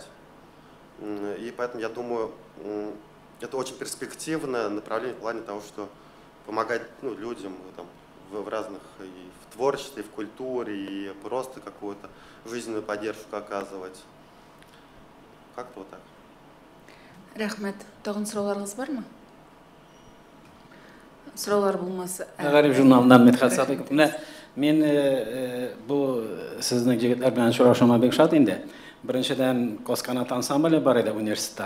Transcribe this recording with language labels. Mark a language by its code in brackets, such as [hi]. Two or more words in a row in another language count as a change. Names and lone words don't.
[ru] И поэтому я думаю, это очень перспективное направление в плане того, что помогать людям там, в разных, и в творчестве, и в культуре, и просто какую-то жизненную поддержку оказывать. Как-то вот так. [tt] Рәхмәт. Тагын сорауларыгыз бармы? Сораулар булмаса. Гарип журналынан Медхат Садыков. Мен бу сезнең җегетләр белән шурашуыма бик шат инде. Беренчедән Косканат ансамбле бар иде университетта.